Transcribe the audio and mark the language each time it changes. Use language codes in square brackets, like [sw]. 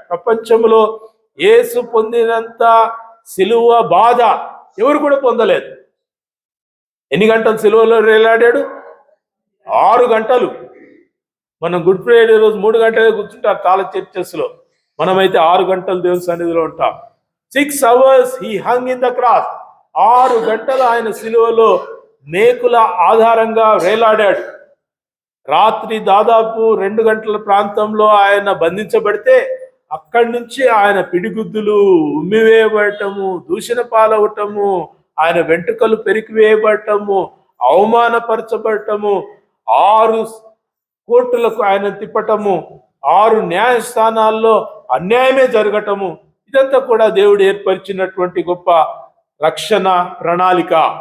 [te] ప్రపంచంలో యేసు పొందినంత సిలువ బాధ ఎవరు కూడా పొందలేదు. ఎన్ని గంటలు సిలువలో వేలాడాడు? 6 గంటలు. మనం గుడ్ ఫ్రైడే రోజు 3 గంటలే కూర్చుంటారు చాలా చర్చెస్లో, మనమైతే 6 గంటలు దేవుని సన్నిధిలో ఉంటాం. [en] 6 hours he hung in the cross. [te] 6 గంటలు ఆయన సిలువలో మేకుల ఆధారంగా వేలాడాడు. రాత్రి దాదాపు 2 గంటల ప్రాంతంలో ఆయన బంధించబడితే అక్కడి నుంచి ఆయన పిడిగుద్దులు, ఉమ్మివేయబడటము, దూషణ పాలవటము, ఆయన వెంట్రుకలు పెరికివేయబడటము, అవమానపరచబడటము, 6 కోర్టులకు ఆయన తిప్పటము, 6 న్యాయస్థానాల్లో అన్యాయమే జరగటము, ఇదంతా కూడా దేవుడు ఏర్పరిచినటువంటి గొప్ప రక్షణ ప్రణాళిక.